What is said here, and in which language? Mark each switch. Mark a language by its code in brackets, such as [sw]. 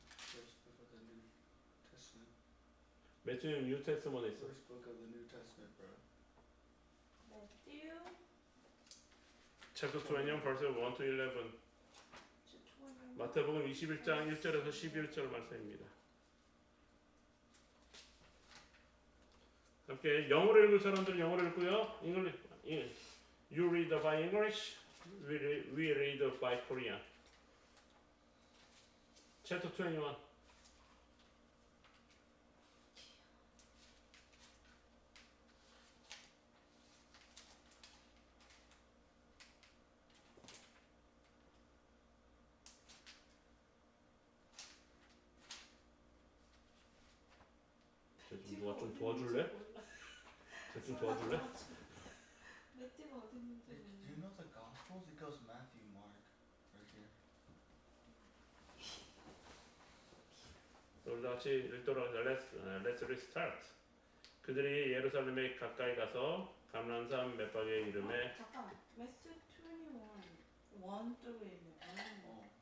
[en] First book of the New Testament. [ko] 매튜는 뉴 테스트먼에 있어. [en] First book of the New Testament, bro. Matthew chapter 21 verse 1 to 11. [ko] 마태복음 21장 1절에서 11절 말씀입니다. 함께 영어로 읽을 사람들은 영어로 읽고요. [en] You read by English, we read by Korean. Chapter 21. [ko] 누가 좀 도와줄래? 좀 도와줄래? 매튜가 어디 있는지 [en] Do you know the Gospels? It goes Matthew, Mark, right here. [ko] 우리 다 같이 읽도록 하자. [en] Let's restart. [ko] 그들이 예루살렘에 가까이 가서 감람산 맷박에 이름에 잠깐만. 매튜 21 1 through 11. Oh, 오케이.